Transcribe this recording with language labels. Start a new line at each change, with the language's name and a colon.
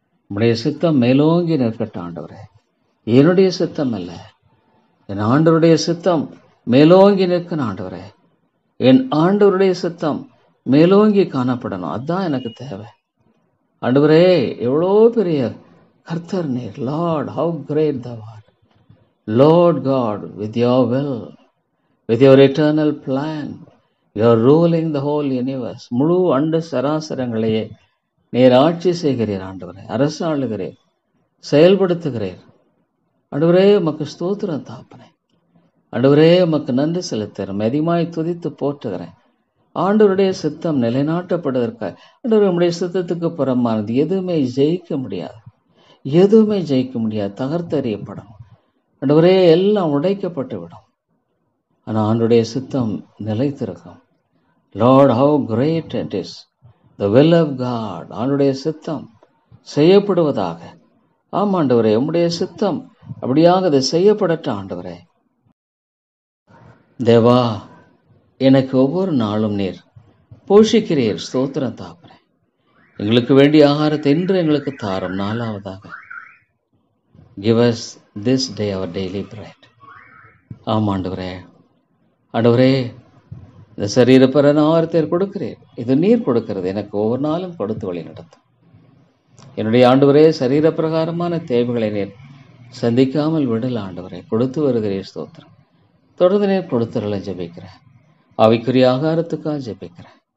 Tamil: உம்முடைய சித்தம் மேலோங்கி நிற்கட்டும் ஆண்டவரே. என்னுடைய சித்தம் அல்ல, என் ஆண்டவருடைய சித்தம் மேலோங்கி நிற்கணும் ஆண்டவரே. என் ஆண்டவருடைய சித்தம் மேலோங்கி காணப்படணும். அதுதான் எனக்கு தேவை ஆண்டவரே. எவ்வளோ பெரிய கர்த்தர் நீர்.
English: Lord, how great thou art. Lord God, with your will, with your eternal plan, you are ruling the whole universe.
Tamil: முழு அண்ட சராசரங்களையே நீர் ஆட்சி செய்கிறீர் ஆண்டவரே, அரசாளுகிறீர், செயல்படுத்துகிறீர் ஆண்டவரே. உமக்கு ஸ்தோத்திரம் தாப்பனே. ஆண்டவரே, உமக்கு நன்றி செலுத்துகிறேன், அதிகமாய் துதித்து போற்றுகிறேன். ஆண்டவருடைய சித்தம் நிலைநாட்டப்படுவதற்காக ஆண்டவரே, உம்முடைய சித்தத்துக்கு புறமானது எதுவுமே ஜெயிக்க முடியாது, எதுவுமே ஜெயிக்க முடியாது, தகர்த்தெறியப்படும் ஆண்டவரே. எல்லாம் உடைக்கப்பட்டு விடும். ஆனால் ஆண்டவருடைய சித்தம் நிலைத்திருக்கும்.
English: Lord, how great it is the will of God.
Tamil: ஆண்டவருடைய சித்தம் செய்யப்படுவதாக. ஆம் ஆண்டவரே, உம்முடைய சித்தம் அப்படியாக அது செய்யப்படட்டும் ஆண்டவரே. தேவா, எனக்கு ஒவ்வொரு நாளும் நீர் போஷிக்கிறீர். ஸ்தோத்திரம் தாப்பனே. எங்களுக்கு வேண்டிய ஆகாரத்தை இன்று எங்களுக்கு தாரும். நாலாவதாக,
English: give us this day our daily bread.
Tamil: ஆம் ஆண்டவரே. ஆண்டவரே, இந்த சரீரப்பரன் ஆகாரத்தை கொடுக்கிறீர். இது நீர் கொடுக்கிறது. எனக்கு ஒவ்வொரு நாளும் கொடுத்து வழி நடத்தும். என்னுடைய ஆண்டவரே, சரீரப்பிரகாரமான தேவைகளை நீர் சந்திக்காமல் விடல ஆண்டவரே. கொடுத்து வருகிறீர். ஸ்தோத்திரம். தொடர்ந்து நீர் கொடுத்துறல ஜெபிக்கிறேன். ஆவிக்குரிய ஆகாரத்துக்காக ஜெபிக்கிறேன்.